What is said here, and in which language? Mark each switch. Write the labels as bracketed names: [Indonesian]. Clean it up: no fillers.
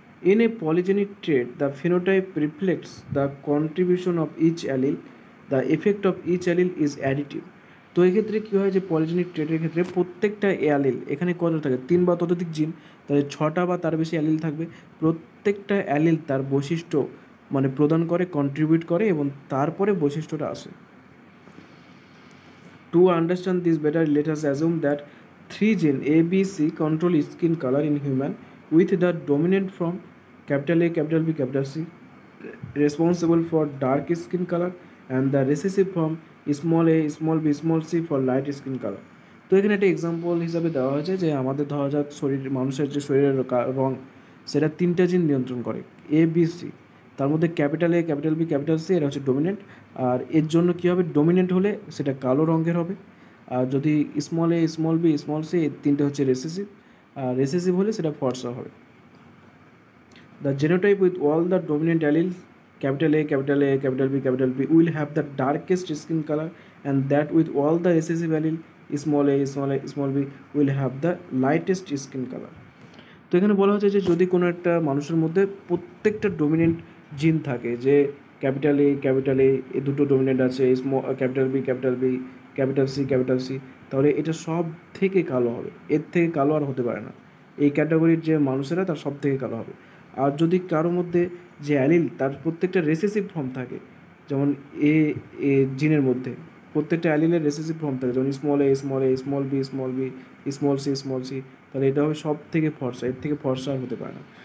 [English] In a polygenic trait the phenotype reflects the contribution of each allele, the effect of each allele is additive. [Bangla] তো এক্ষেত্রে কী হয় যে polygenic ট্রেটের ক্ষেত্রে প্রত্যেকটা allele, এখানে কত থাকে 3 বা ততোধিক জিন, তাহলে 6টা বা তার বেশি অ্যালিল থাকবে। প্রত্যেকটা অ্যালিল তার বৈশিষ্ট্য মানে প্রদান করে, কন্ট্রিবিউট করে, এবং তারপরে বৈশিষ্ট্যটা আসে। [English] To understand this better, let us assume that 3 genes A, B, C control skin color in human, with the dominant from capital A, capital B, capital C responsible for dark skin color and the recessive from small a, small b, small c for light skin color. [Bangla] তো এখানে একটা example হিসাবে দেওয়া হয়েছে যে আমাদের ধরা যাক মানুষের যে শরীরের রং সেটা 3টা জিন নিয়ন্ত্রণ করে, এ বি সি। তার মধ্যে capital A, capital B, capital C এরা হচ্ছে ডোমিনেন্ট। আর এর জন্য কী হবে, ডোমিনেন্ট হলে সেটা কালো রঙের হবে, আর যদি small a small B small C এই তিনটে হচ্ছে রেসেসিভ, আর রেসেসিভ হলে সেটা ফর্সা হবে। [English] The genotype with all the dominant alleles capital A, capital A, capital B will have the darkest skin color, and that with all the recessive allele small a, small a, small b will have the lightest skin color. [Bangla] তো এখানে বলা হচ্ছে যে যদি কোনো একটা মানুষের মধ্যে প্রত্যেকটা ডোমিনেন্ট জিন থাকে, যে ক্যাপিটাল এ এই দুটো ডোমিনেন্ট আছে, ক্যাপিটাল বি ক্যাপিটাল সি, তাহলে এটা সব থেকে কালো হবে, এর থেকে কালো আর হতে পারে না। এই ক্যাটাগরির যে মানুষেরা তার সব থেকে কালো হবে। আর যদি কারোর মধ্যে যে অ্যালিল তার প্রত্যেকটা রেসেসিভ ফর্ম থাকে, যেমন এ জিনের মধ্যে প্রত্যেকটা অ্যালিলের রেসেসিভ ফর্ম থাকে, যেমন small a small B small C, তাহলে এটা হবে সব থেকে ফর্সা, এর থেকে ফর্সা আর হতে পারে না।